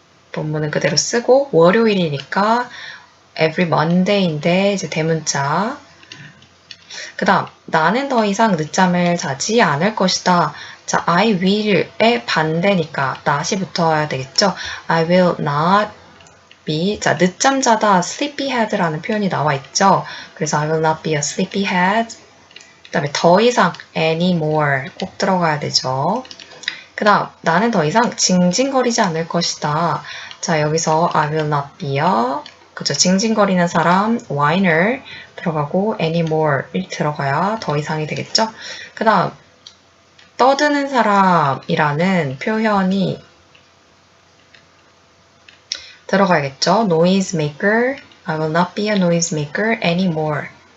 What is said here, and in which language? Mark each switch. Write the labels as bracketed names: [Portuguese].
[Korean] 본문은 그대로 쓰고 월요일이니까 [English] every Monday [Korean] 인데 이제 대문자. 그 다음 나는 더 이상 늦잠을 자지 않을 것이다. 자, [English] I will [Korean] 의 반대니까 not이 붙어야 되겠죠. [English] I will not be. [Korean] 자, 늦잠 자다 sleepyhead라는 표현이 나와 있죠. 그래서 [English] I will not be a sleepyhead. [Korean] 그 다음에 더 이상 anymore 꼭 들어가야 되죠. 그 다음 나는 더 이상 징징거리지 않을 것이다. 자, 여기서 [English] I will not be a [Korean] 그죠? 징징거리는 사람 whiner 들어가고 anymore 들어가야 더 이상이 되겠죠? 그 다음 떠드는 사람이라는 표현이 들어가야겠죠? [English] noise maker I will not be a noise maker anymore